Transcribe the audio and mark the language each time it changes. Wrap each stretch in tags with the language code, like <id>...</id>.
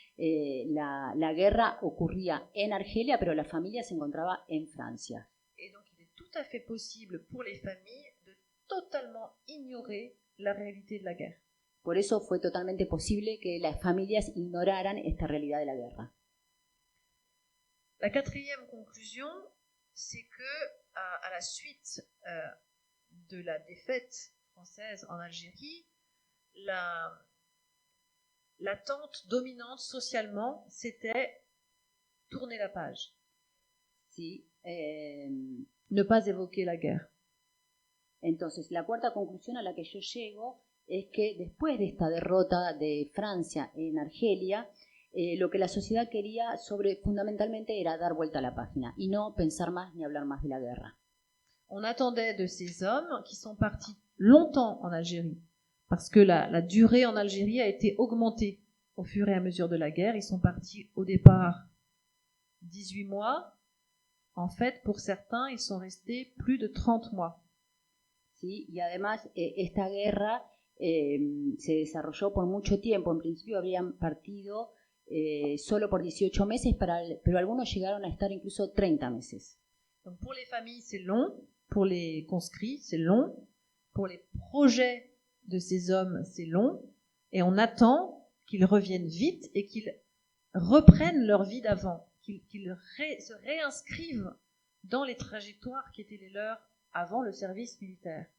<es>La guerra ocurría en Argelia, pero la familia se encontraba en Francia.</es> <fr>Et donc, il est tout à fait possible pour les familles de totalement ignorer la réalité de la guerre.</fr> <es>Por eso fue totalmente posible que las familias ignoraran esta realidad de la guerra.</es> <fr>La quatrième conclusion, c'est que à la suite de la défaite française en Algérie, l'attente dominante socialement, c'était tourner la page.</fr> <es>Sí,</es> <fr>ne pas évoquer la guerre.</fr> <es>Entonces, la cuarta conclusión a la que yo llego es que después de esta derrota de Francia en Argelia, lo que la sociedad quería fundamentalmente era dar vuelta a la página y no pensar más ni hablar más de la guerra.</es> <fr>On attendait de ces hommes qui sont partis longtemps en Algérie, parce que la durée en Algérie a été augmentée au fur et à mesure de la guerre. Ils sont partis au départ 18 mois. En fait, pour certains, ils sont restés plus de 30 mois.</fr> <es>Sí, y además esta guerra se desarrolló por mucho tiempo. En principio habrían partido solo por 18 meses, pero algunos llegaron a estar incluso 30 meses.</es> <fr>Donc pour les familles, c'est long. Pour les conscrits, c'est long. Pour les projets de ces hommes, c'est long. Et on attend qu'ils reviennent vite et qu'ils reprennent leur vie d'avant, qu'ils se réinscrivent dans les trajectoires qui étaient les leurs avant le service militaire.</fr>